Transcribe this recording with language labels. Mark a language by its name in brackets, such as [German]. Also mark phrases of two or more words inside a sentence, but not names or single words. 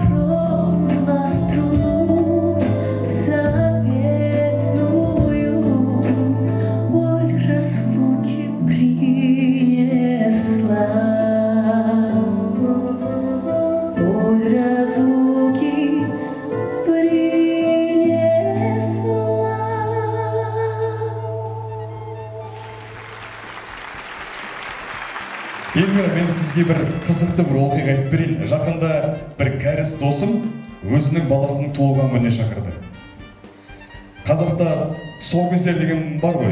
[Russian] Тронула струну заветную, боль разлуки принесла. Боль разлуки принесла. [Kazakh] Елмира, мен сізге бір қызықты бір оқиға айтып берейін. Жақында бір кәріс досым өзінің баласының туылған күніне шақырды. Қазақта тұсаукесер деген бар ғой.